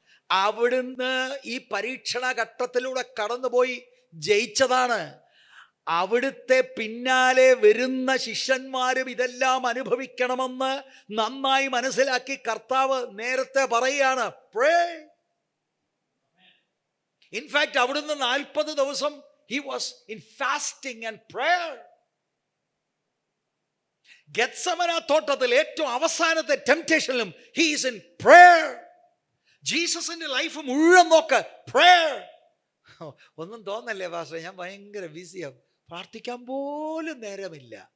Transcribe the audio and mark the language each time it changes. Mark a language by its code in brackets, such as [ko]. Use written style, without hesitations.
[ml] അവിടുന്ന് ഈ പരീക്ഷണ ഘട്ടത്തിലൂടെ കടന്നുപോയി ജയിച്ചതാണ്. അവിടുത്തെ പിന്നാലെ വരുന്ന ശിഷ്യന്മാരും ഇതെല്ലാം അനുഭവിക്കണമെന്ന് നന്നായി മനസ്സിലാക്കി കർത്താവ് നേരത്തെ പറയാണ്, Pray. [en] in fact [ml] അവിടുന്ന് 40 ദിവസം [en] he was in fasting and prayer. [ml] ഗെത്സമന തോട്ടത്തിൽ ഏറ്റവും അവസാനത്തെ ടെംപ്റ്റേഷനിലും [en] he is in prayer. [ml] ജീസസിന്റെ life മുഴുവൻ നോക്ക്, prayer. ഒന്നും തോന്നല്ലേ പാസ്റ്റർ, ഞാൻ ഭയങ്കര ബിസിയാണ്, പ്രാർത്ഥിക്കാൻ പോലും നേരമില്ല.